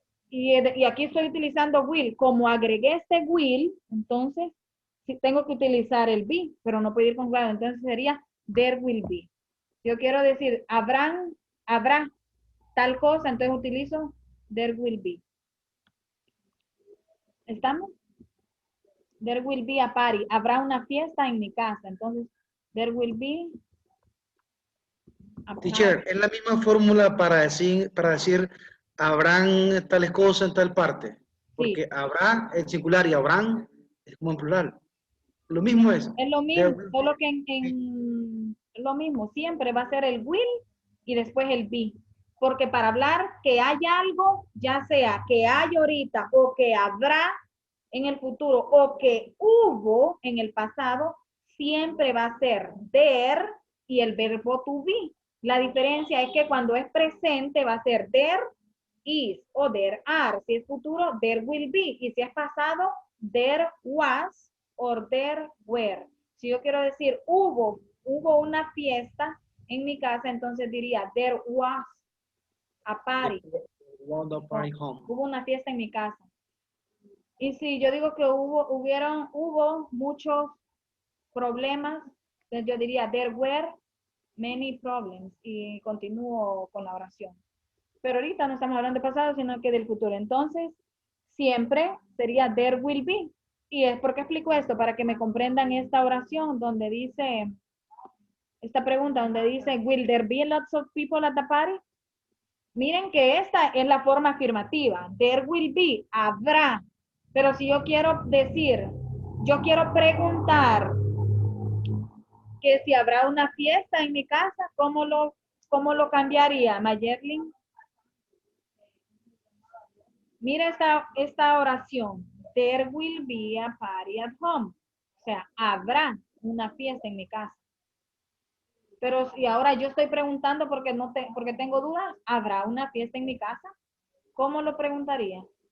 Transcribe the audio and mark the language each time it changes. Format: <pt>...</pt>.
<es>Y aquí estoy utilizando will. Como agregué este will, entonces sí tengo que utilizar el be, pero no puedo ir conjugado. Entonces sería</es> <en>there will be.</en> <es>Yo quiero decir habrá tal cosa, entonces utilizo there will be. ¿Estamos?</es> <en>There will be a party.</en> <es>Habrá una fiesta en mi casa. Entonces,</es> <en>there will be a party.</en> <es>Teacher, es la misma fórmula para decir habrán tales cosas en tal parte. Porque Sí. habrá es singular y habrán es como en plural. Lo mismo es. Es lo mismo, solo que lo mismo. Siempre va a ser el will y después el be. Porque para hablar que hay algo, ya sea que hay ahorita o que habrá en el futuro o que hubo en el pasado, siempre va a ser there y el verbo to be. La diferencia es que cuando es presente va a ser</es> <en>there is</en> <es>o</es> <en>there are.</en> <es>Si es futuro,</es> <en>there will be.</en> <es>Y si es pasado,</es> <en>there was or there were.</en> <es>Si yo quiero decir hubo una fiesta en mi casa, entonces diría</es> <en>there was a party.</en> <es>Hubo una fiesta en mi casa. Y si yo digo que hubo muchos problemas, entonces yo diría</es> <en>there were many problems</en> <es>y continúo con la oración. Pero ahorita no estamos hablando de pasado, sino que del futuro. Entonces, siempre sería</es> <en>there will be.</en> <es>Y es porque explico esto, para que me comprendan esta oración donde dice, esta pregunta donde dice,</es> <en>will there be lots of people at the party?</en> <es>Miren que esta es la forma afirmativa.</es> <en>There will be,</en> <es>habrá. Pero si yo quiero decir, yo quiero preguntar que si habrá una fiesta en mi casa, ¿cómo lo cambiaría, Mayerlin? Mira esta oración.</es> <en>There will be a party at home.</en> <es>O sea, habrá una fiesta en mi casa. Pero si ahora yo estoy preguntando porque tengo dudas, ¿habrá una fiesta en mi casa? ¿Cómo lo preguntaría?</es>